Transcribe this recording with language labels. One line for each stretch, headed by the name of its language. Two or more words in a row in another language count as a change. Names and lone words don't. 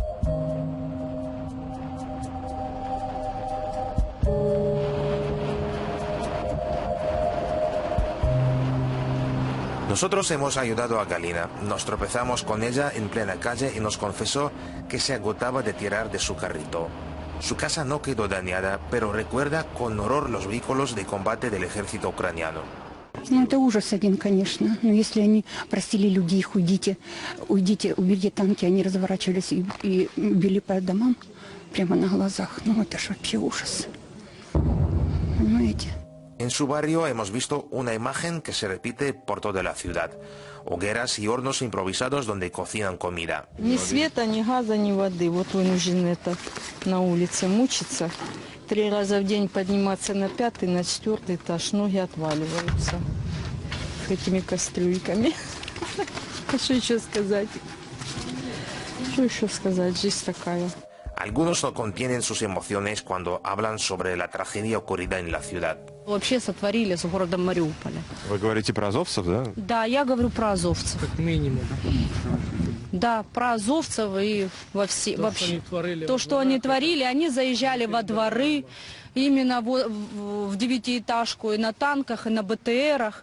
Spanish: Nosotros hemos ayudado a Galina. Nos tropezamos con ella en plena calle y nos confesó que se agotaba de tirar de su carrito. Su casa no quedó dañada, pero recuerda con horror los vehículos de combate del ejército ucraniano.
Russian: Ну, это ужас один, конечно. Но если они просили людей, их уйдите, уйдите, уберите танки, они разворачивались и били по домам прямо на глазах. Ну, это ж вообще ужас. Понимаете?
Spanish: En su barrio hemos visto una imagen que se repite por toda la ciudad. Hogueras y hornos improvisados donde cocinan comida.
Russian: Ни света, ни газа, ни воды. Вот вынуждены это на улице мучиться. 3 раза в день подниматься на 5-й, на 4-й этаж. Ноги отваливаются этими кастрюльками. Что еще сказать? Что еще сказать? Жизнь такая.
Spanish: Algunos no contienen sus emociones cuando hablan sobre la tragedia ocurrida en la ciudad.
Russian: Вообще сотворили с городом Мариуполя. Вы говорите про азовцев, да? Да, я говорю про азовцев. Как минимум. Да, про азовцев и вообще. То, что они творили, они заезжали во дворы, именно в 9-этажку и на танках, и на БТРах.